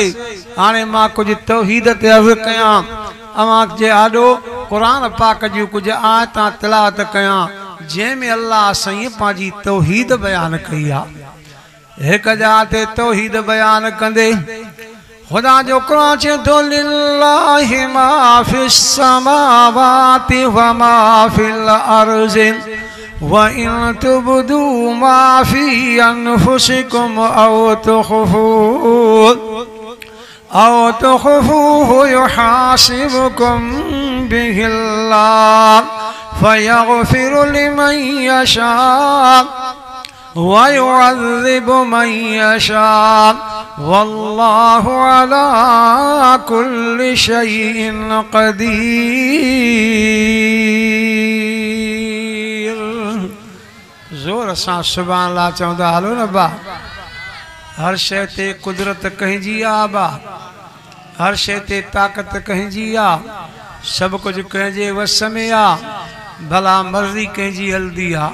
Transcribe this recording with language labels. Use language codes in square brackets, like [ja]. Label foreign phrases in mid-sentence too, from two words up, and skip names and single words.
[sd] हाणे मां कुझु तौहीद ते अर्ज़ कयां, अवां जे आॾो क़ुरान पाक जूं कुझु आयतां तिलावत कयां जंहिंमें अल्लाह साईं पंहिंजी तौहीद बयान कई आहे। हिकु जाइ ते तौहीद बयान कंदे खुदा जो क़ुरान चए थो [ar] لله ما في السماوات وما في الأرض وإن تبدوا ما في أنفسكم أو تخفوه يحاسبكم به الله فيغفر لمن يشاء ويعذب من يشاء والله على كل شيء قدير. [sd] ज़ोर सां [ar] سبحان الله [sd] चवंदा हलो न बा। हर शइ ते कुदरत कंहिंजी आहे बा, हर शइ ते ताक़त कंहिंजी आहे, सभु कुझु कंहिंजे वस में आहे, भला मर्ज़ी कंहिंजी हलंदी आहे।